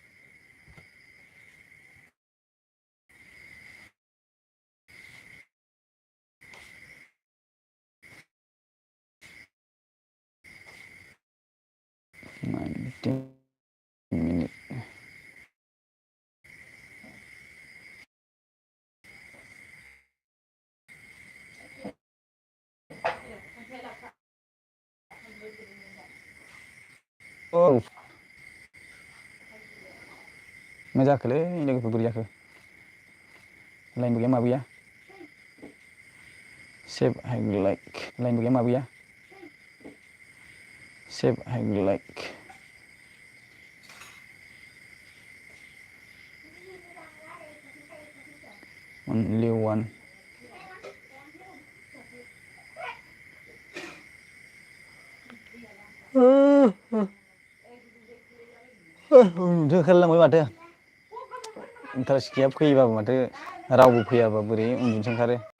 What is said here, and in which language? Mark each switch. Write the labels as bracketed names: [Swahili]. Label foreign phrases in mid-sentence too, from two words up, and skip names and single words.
[Bodo] मिनिट औ मा जाखोलै लोगोफोर बोरै जाखो लाइनबो गैया माबो गैया [English] save hide like [Bodo] लाइनबो गैया माबो गैया [English] save hide like only one [Bodo] उन्दुनोसो ओंखारलायलांबाय माथो इन्टारेस्ट गैया फैयोबाबो माथो रावबो फैयाबा बोरै उन्दुनोसो ओंखारो